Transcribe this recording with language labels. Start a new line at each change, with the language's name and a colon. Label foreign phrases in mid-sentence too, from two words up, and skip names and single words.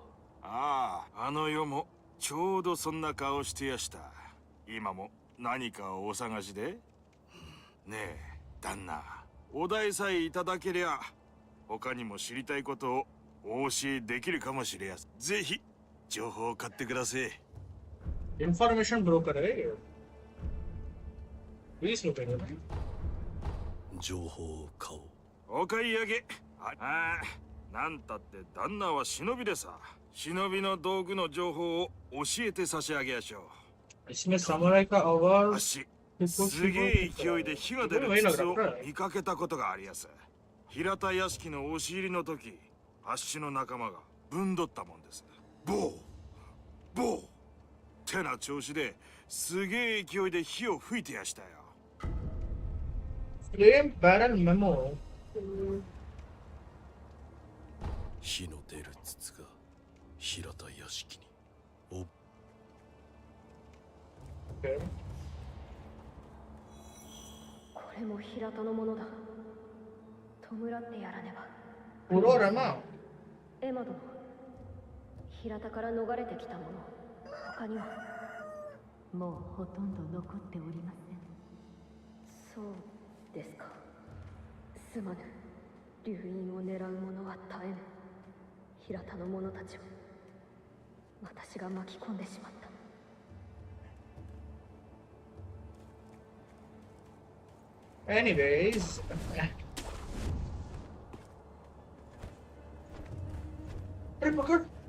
Japanese: ああ、あの世もちょうどそんな顔してやした。今も何かをお探しで？ねえ、旦那、お題さえいただけりゃ、他にも知りたいことをお教えできるかもしれやす。ぜひ情報を買ってください。
English: information broker
Hindi: है ये। 20 रुपए का ना?
Japanese: 情報を買おう。お買い上げ。ああ、なんたって旦那は忍びでさ。忍びの道具の情報を教えて差し上げやしょう。
Hindi: इसमें सामुराई का आवाज
Japanese: あし、すげえ勢いで火が出る筒を見かけたことがありやす。平田屋敷の押し入りの時、あっしの仲間がぶんどったもんです。ボーボーってな調子ですげえ勢いで火を吹いてやしたよ。
English: flame barrel memo.
Japanese: 火の出る筒が平田屋敷に。お。これも平田のものだ。弔ってやらねば。
Hindi: पूरा रमा।
Japanese: エマ殿、平田から逃れてきた者、他には？もうほとんど残っておりません。そうですか。すまぬ。流因を狙う者は絶えぬ。平田の者たちを私が巻き込んでしまった。
English: Anyways,
Hindi: अरे पकड़।